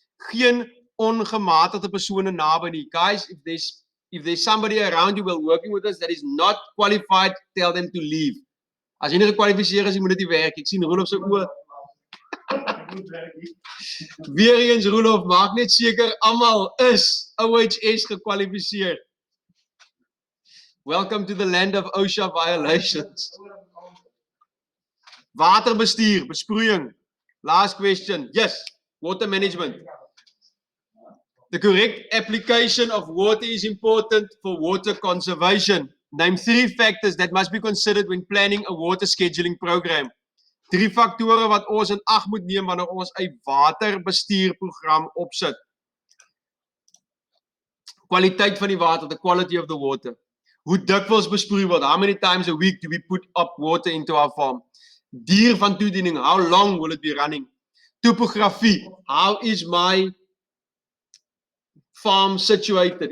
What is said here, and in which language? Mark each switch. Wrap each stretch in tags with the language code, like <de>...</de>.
<af>Geen ongematigde persone naby nie.</af> <en>Guys, if there's somebody around you while working with us that is not qualified, tell them to leave.</en> <af>As jy nie gekwalifiseer is, jy moet dit nie werk. Ek sien Rolof se oë. Weer eens Rolof, maak net seker almal is OHS gekwalifiseer.</af> <en>Welcome to the land of OSHA violations.</en> <af>Waterbestuur, besproeiing.</af> <en>Last question. Yes, water management. The correct application of water is important for water conservation. Name 3 factors that must be considered when planning a water scheduling program.</en> <af>3 faktore wat ons in ag moet neem wanneer ons 'n waterbestuurprogram opsit. Kwaliteit van die water,</af> <en>the quality of the water.</en> <af>Hoe dikwels besproei word,</af> <en>how many times a week do we put up water into our farm?</en> <af>Duur van toediening,</af> <en>how long will it be running? Topografie, how is my farm situated?</en>